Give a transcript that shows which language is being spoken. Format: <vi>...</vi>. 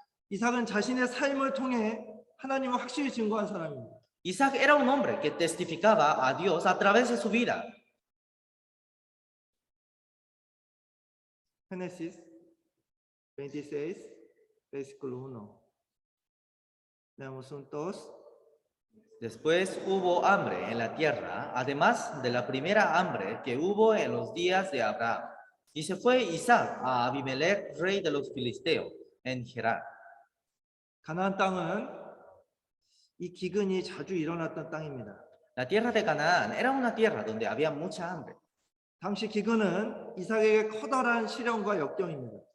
<ko>이삭은 자신의 삶을 통해 하나님을 확실히 증거한 사람입니다.</ko> <es>Isaac era un hombre que testificaba a Dios a través de su vida. Génesis 26, versículo 1. Leamos juntos. Después hubo hambre en la tierra, además de la primera hambre que hubo en los días de Abraham. Y se fue Isaac a Abimelech, rey de los filisteos, en Gerar.</es> <ko>가나안 땅은 이 기근이 자주 일어났던 땅입니다.</ko> <es>La tierra de Canaán era una tierra donde había mucha hambre.</es> <ko>당시 기근은 이삭에게 커다란 시련과 역경입니다.</ko>